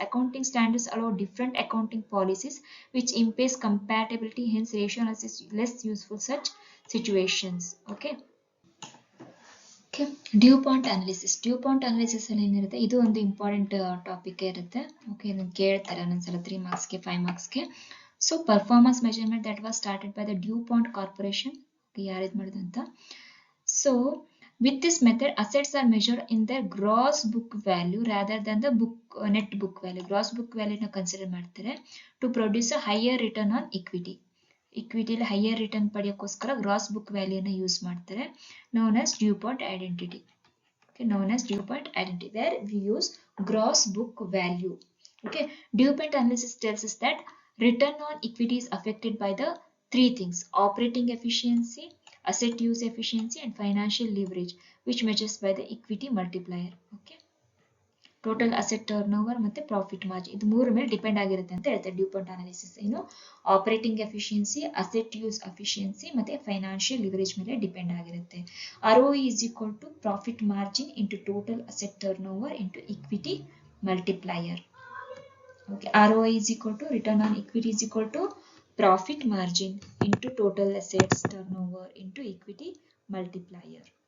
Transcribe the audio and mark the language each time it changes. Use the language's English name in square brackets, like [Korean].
[English] Accounting standards allow different accounting policies which impairs compatibility, hence ratio analysis less useful such situations. Okay, DuPont analysis. [Kannada] ಡ್ಯೂಪಾಂಟ್ analysis ಅಲ್ಲಿ ಏನಿರುತ್ತೆ, ಇದು ಒಂದು important topic ಇರುತ್ತೆ. [English] okay, [Kannada] ಇದನ್ನು ಕೇಳ್ತಾರೆ ಒಂದೊಂದ್ಸಲ 3 ಮಾರ್ಕ್ಸ್ಗೆ 5 ಮಾರ್ಕ್ಸ್ಗೆ. [English] So performance measurement that was started by the DuPont corporation. [Kannada] ಯಾರಿದ್ ಮಾಡಿದ್ರು ಅಂತ. [English] So with this method assets are measured in their gross book value rather than the net book value. Gross book value [Kannada] ನ consider ಮಾಡ್ತಾರೆ [English] to produce a higher return on equity. [Kannada] ಇಕ್ವಿಟಿಲಿ higher return ಪಡೆಯೋಕ್ಕೋಸ್ಕರ gross book ವ್ಯಾಲ್ಯೂನ use ಮಾಡ್ತಾರೆ, [English] known as DuPont identity. Okay, known as DuPont identity, where we use gross book value. Okay, DuPont analysis tells us that return on equity is affected by the 3 things: operating efficiency, asset use efficiency, and financial leverage, which measures by the equity multiplier. [Kannada] Okay, total asset turn over ಮತ್ತೆ profit margin, ಇದು 3 ಮೇಲೆ depend ಆಗಿರುತ್ತೆ ಅಂತ ಹೇಳ್ತಾರೆ ಡ್ಯೂಪಾಂಟ್ analysis. ಏನು operating efficiency, asset use efficiency ಮತ್ತೆ financial leverage ಮೇಲೆ depend ಆಗಿರುತ್ತೆ. [English] ROE is equal to profit margin into total asset turnover into equity multiplier. Okay, ROE is equal to return on equity is equal to profit margin into total assets turnover into equity multiplier.